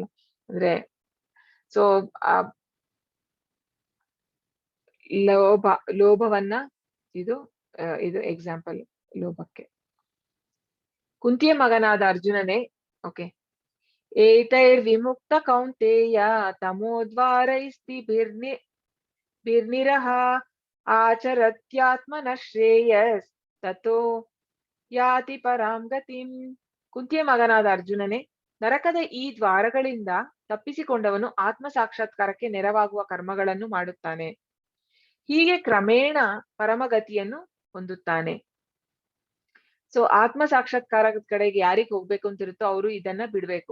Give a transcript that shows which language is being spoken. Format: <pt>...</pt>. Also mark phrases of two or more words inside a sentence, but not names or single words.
<kn>ಅಂದ್ರೆ ಸೊ ಲೋಭವನ್ನ ಇದು ಎಕ್ಸಾಂಪಲ್ ಲೋಭಕ್ಕೆ. ಕುಂತಿಯ ಮಗನಾದ ಅರ್ಜುನನೇ, ಓಕೆ,</kn> <sa>ಏತೈರ್ವಿಮುಕ್ತ ಕೌಂತೇಯ ತಮೋದ್ವಾರೈಸ್ತಿ ಭಿರ್ನಿರಹ ಆಚರತ್ಯಾತ್ಮನ ಶ್ರೇಯಸ್ ತಥೋ ಯಾತಿ ಪರಾಂ ಗತಿಂ.</sa> <kn>ಕುಂತಿಯ ಮಗನಾದ ಅರ್ಜುನನೇ, ನರಕದ ಈ ದ್ವಾರಗಳಿಂದ ತಪ್ಪಿಸಿಕೊಂಡವನು ಆತ್ಮ ಸಾಕ್ಷಾತ್ಕಾರಕ್ಕೆ ನೆರವಾಗುವ ಕರ್ಮಗಳನ್ನು ಮಾಡುತ್ತಾನೆ. ಹೀಗೆ ಕ್ರಮೇಣ ಪರಮಗತಿಯನ್ನು ಹೊಂದುತ್ತಾನೆ. ಸೊ ಆತ್ಮ ಸಾಕ್ಷಾತ್ಕಾರದ ಕಡೆಗೆ ಯಾರಿಗೆ ಹೋಗ್ಬೇಕು ಅಂತಿರುತ್ತೋ ಅವರು ಇದನ್ನ ಬಿಡ್ಬೇಕು.</kn>